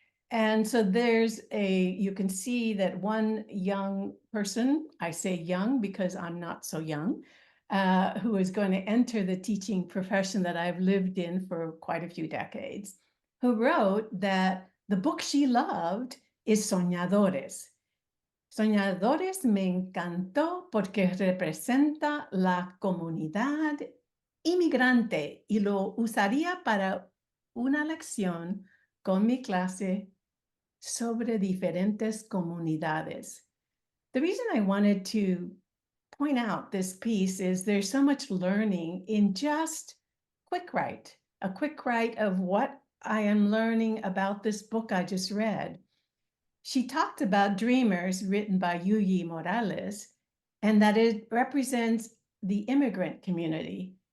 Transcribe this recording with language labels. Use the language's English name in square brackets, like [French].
[English] And so you can see that one young person, I say young because I'm not so young, who is going to enter the teaching profession that I've lived in for quite a few decades, who wrote that the book she loved is Soñadores. [Spanish] Soñadores me encantó porque representa la comunidad inmigrante y lo usaría para una lección con mi clase sobre diferentes comunidades. [English] The reason I wanted to point out this piece is there's so much learning in just a quick write of what I am learning about this book I just read. She talked about Dreamers, written by Yuyi Morales, and that it represents the immigrant community.